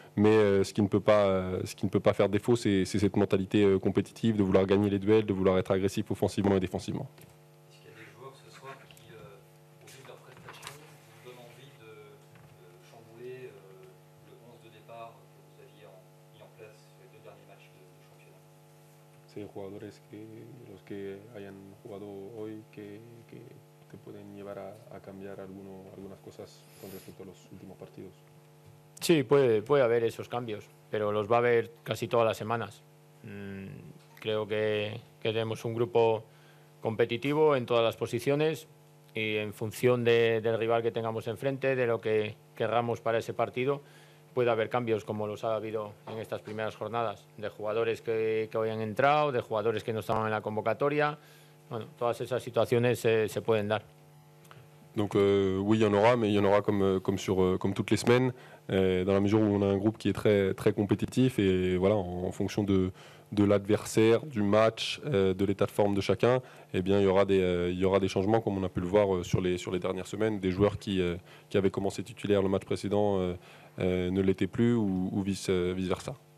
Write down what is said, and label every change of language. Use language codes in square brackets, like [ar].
[fr] Mais ce qui ne peut pas faire défaut, c'est cette mentalité compétitive, de vouloir gagner les duels, de vouloir être agressif offensivement et défensivement. Est-ce qu'il y a des joueurs ce soir qui, au vu de leur prestation, vous donnent envie de chambouler le 11 de départ que vous aviez mis en place sur les 2 derniers matchs du championnat? [es] Sí, jugadores los que hayan jugado hoy que te pueden llevar a cambiar algunas cosas con respecto a los últimos partidos. Sí, puede haber esos cambios, pero los va a haber casi todas las semanas. Creo que tenemos un grupo competitivo en todas las posiciones y en función del rival que tengamos enfrente, de lo que querramos para ese partido, puede haber cambios como los ha habido en estas primeras jornadas, de jugadores que hoy han entrado, de jugadores que no estaban en la convocatoria. Bueno, todas esas situaciones se pueden dar. [fr] Donc oui, il y en aura, mais il y en aura comme toutes les semaines, dans la mesure où on a un groupe qui est très, très compétitif et voilà, en fonction de l'adversaire, du match, de l'état de forme de chacun, eh bien, il y aura des changements comme on a pu le voir sur les dernières semaines, des joueurs qui avaient commencé titulaire le match précédent ne l'étaient plus ou vice-versa.